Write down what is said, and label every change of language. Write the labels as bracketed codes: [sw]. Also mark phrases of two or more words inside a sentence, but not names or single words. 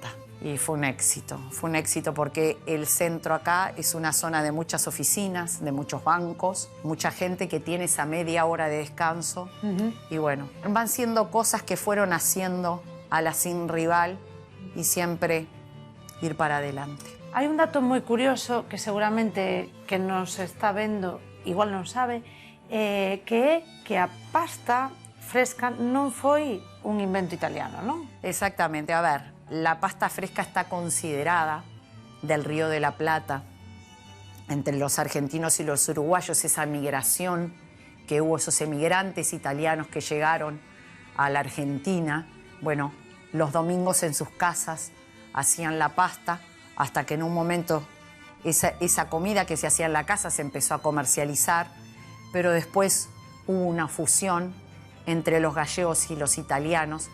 [es] Y fue un éxito porque el centro acá es una zona de muchas oficinas, de muchos bancos, mucha gente que tiene esa media hora de descanso. Y bueno, van siendo cosas que fueron haciendo a la Sin Rival y siempre ir para adelante. Hay un dato [gl] moi curioso que seguramente que nos está vendo igual non sabe, que é que a pasta fresca non foi un invento italiano, non? [es] Exactamente. A ver, la pasta fresca está considerada del Río de la Plata. Entre los argentinos y los uruguayos, esa migración que hubo, esos emigrantes italianos que llegaron a la Argentina, bueno, los domingos en sus casas hacían la pasta, hasta que en un momento esa comida que se hacía en la casa se empezó a comercializar, pero después hubo una fusión entre los gallegos y los italianos.